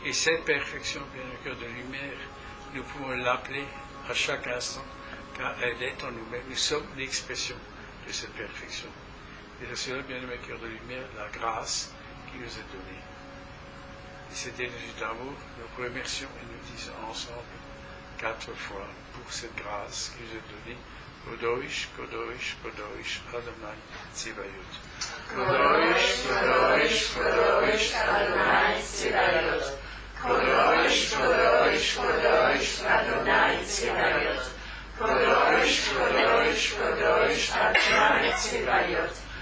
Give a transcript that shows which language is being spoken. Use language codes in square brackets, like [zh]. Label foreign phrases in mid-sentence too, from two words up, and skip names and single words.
[fr] Et cette perfection, bien le cœur de lumière, nous pouvons l'appeler à chaque instant, car elle est en nous-mêmes. Nous sommes l'expression de cette perfection. Et c'est cela, bien le cœur de lumière, la grâce qui nous est donnée. Et cette énergie d'amour, nous remercions et nous disons ensemble 4 fois pour cette grâce qui nous est donnée. [he] קדוש, קדוש, קדוש, אדוני, צבאות. קדוש, קדוש, קדוש, אדוני, צבאות. קדוש, קדוש, קדוש, אדוני, צבאות. קדוש, קדוש, קדוש, אדוני, צבאות.